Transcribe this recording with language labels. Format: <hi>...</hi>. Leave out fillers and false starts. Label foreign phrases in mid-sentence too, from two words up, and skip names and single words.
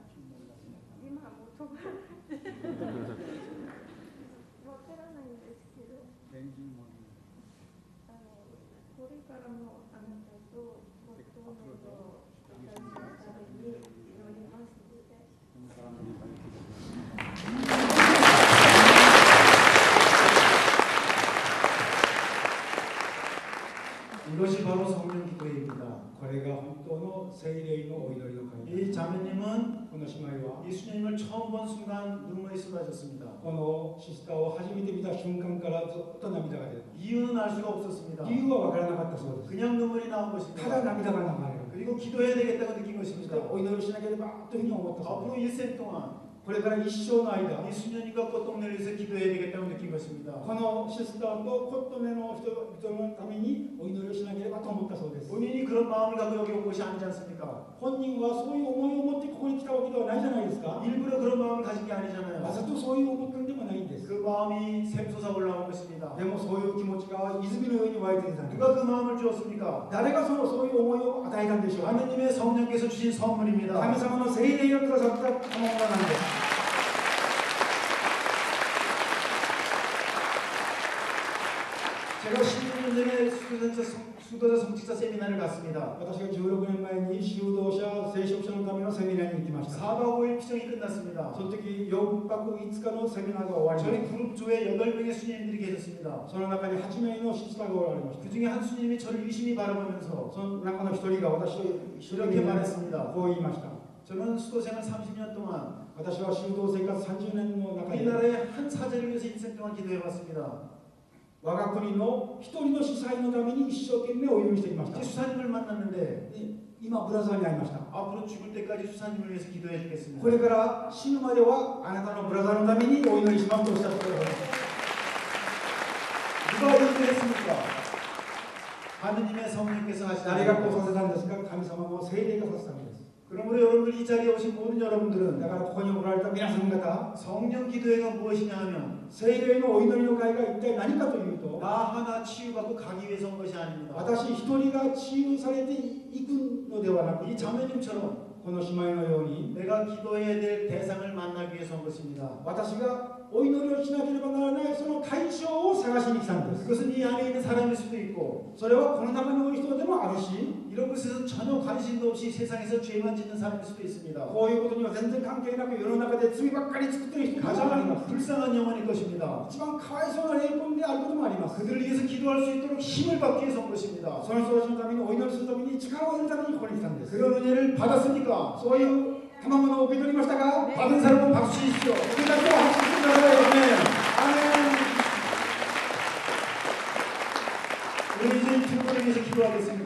<ja>今も止まらないわからないんですけど、これからもあなたとご当面の人たちのために祈りますので。</ja> <ko>이것이 바로 성령 기도회입니다.</ko> <ja>これが本当の聖霊のお祈りの会です。</ja> <ko>이 자매님은</ko> <ja>この姉妹は</ja> <ko>예수님을 처음 본 순간 눈물이 쏟아졌습니다.</ko> <ja>このシスターを初めて見た瞬間からずっと涙が出る。</ja> <ko>이유는 알 수가 없었습니다.</ko> <ja>理由は分からなかったそうです。</ja> <ko>그냥 눈물이 나온</ko> <ja>ただ</ja> <ko>것입니다.</ko> <ja>涙が流れる。</ja> <ko>그리고 기도해야 되겠다고 느낀</ko> <ja>そして</ja> <ko>것입니다.</ko> <ja>お祈りしなければというふうに思ったそう</ja> <ko>앞으로</ko> <ja>です。</ja> <ko>일생 동안</ko> <ja>これから一生の間、</ja> <ko>이 수녀님과 꽃동네를 위해서 기도해야 되겠다고 느낀 것입니다.</ko> <ja>このシスターとコットメの人々のためにお祈りをしなければと思ったそうです。</ja> <ko>본인이 그런 마음을 갖고 여기 온 것이 아니지 않습니까?</ko> <ja>本人はそういう思いを持ってここに来たわけではないじゃないですか。</ja> <ko>일부러 그런 마음을 가진 게</ko> <ja>わ</ja> <ko>아니잖아요.</ko> <ja>ざとそういう思ったんでもないんです。</ja> <ko>그 마음이 샘솟아 올라온 것입니다.</ko> <ja>でもそういう気持ちが泉のように湧いてきたんです。</ja> <ko>누가 그 마음을 주었습니까?</ko> <ja>誰がそういう思いを与えたんでしょうか。</ja> <ko>하느님의 성령께서 주신 선물입니다.</ko> <ja>神様の聖霊をくださった賜物なんです。</ja> <ko>제가 16년 전에 수도자 성직자 세미나를 갔습니다.</ko> <ja>私が16年前に修道者聖職者のためのセミナーに行きました。</ja> <ko>4박 5일 피정이 끝났습니다.</ko> <ja>その時4泊5日のセミナーが終わり</ja> <ko>저희</ko> <ja>ました。</ja> <ko>그룹조에 8명의 수녀님들이 계셨습니다.</ko> <ja>その中に8名のシスターがおられました。</ja> <ko>그 중에 한 수녀님이 저를 유심히 바라보면서</ko> <ja>その中の一人が私を一人</ja> <ko>이렇게</ko> <ja>に</ja> <ko>말했습니다.</ko> <ja>こう言いました。</ja> <ko>저는 수도생활 30년 동안</ko> <ja>私は修道生活30年の中で</ja> <ko>우리나라의 한 사제를 위해서 인생 동안 기도해왔습니다.</ko> <ja>我が国の一人の司祭のために一生懸命お祈りしてきました。</ja> <ko>이제 수사님을 만났는데</ko> <ja>今ブラザーに会いました。</ja> <ko>앞으로 죽을 때까지 수사님을 위해서 기도해 주겠습니다.</ko> <ja>これから死ぬまではあなたのブラザーのためにお祈りしますとおっしゃってくださいました。</ja> <ko>누가 인도했습니까? 하느님의 성령께서</ko> <ja>誰がこう</ja> <ko>하시는</ko> <ja>させたんですか。神様の聖霊がさせたんです。</ja> <ko>그러므로 여러분들 이 자리에 오신 모든 여러분들은</ko> <ja>だからここにおられた皆さん方、</ja> <ko>성령 기도회가 무엇이냐 하면</ko> <ja>聖霊のお祈りの会が一体何かというと、</ja> <ko>나 하나 치유받고 가기 위해서 온 것이 아닙니다.</ko> <ja>私一人が治癒されていくのではなく、</ja> <ko>이 자매님처럼</ko> <ja>この姉妹のように</ja> <ko>내가 기도해야 될 대상을 만나기 위해서 온 것입니다.</ko> <ja>私がお祈りをしなければならないその対象を探しに来たんです。</ja> <ko>그것은 이 안에 있는 사람일 수도 있고</ko> <ja>それはこの中におる人でもあるし、</ja> <ko>이런 것에서 전혀 관심도 없이 세상에서 죄만 짓는 사람일 수도 있습니다.</ko> <ja>こういうことには全然関係なく世の中で罪ばっかり作っている人もありま</ja> <ko>가장</ko> <ja>す。</ja> <ko>불쌍한 영혼일 것입니다.</ko> <ja>一番かわいそうな霊魂であることもあります。</ja> <ko>그들을 위해서 기도할 수 있도록 힘을 받기 위해서 온 것입니다.</ko> <ja>その人たちのためにお祈りするために力を得るためにここに来たんです。</ja> <ko>그런 은혜를 받았습니까?</ko> <ja>そういう賜物を受け取りましたか。</ja> <ko>받은 사람은 박수 주십시오.</ko> <ja>それだけは拍手してください。アメン。</ja> <ko>우리 이제 이 두 분을 위해서 기도하겠습니다.</ko>